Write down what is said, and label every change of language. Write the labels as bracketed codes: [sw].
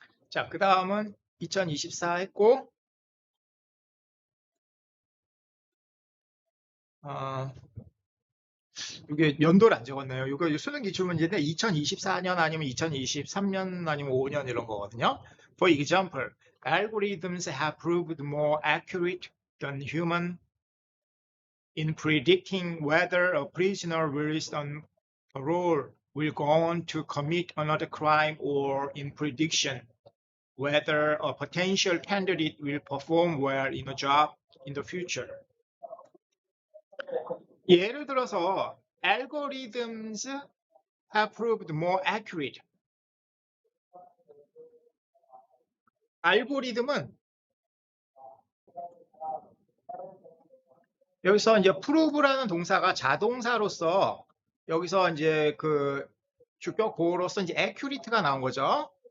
[ko] 자, 그 다음은 2024 했고, 이게 연도를 안 적었네요. 이거 수능 기출문제인데 2024년 아니면 2023년 아니면 5년 이런 거거든요. [en] For example, algorithms have proved more accurate than human in predicting whether a prisoner released on parole will go on to commit another crime, or in prediction whether a potential candidate will perform well in a job in the future. [ko] 예를 들어서 [en] algorithms have proved more accurate. [ko] 알고리즘은 여기서 이제 prove라는 동사가 자동사로서 여기서 이제 주격 보호로서 이제 accurate가 나온 거죠.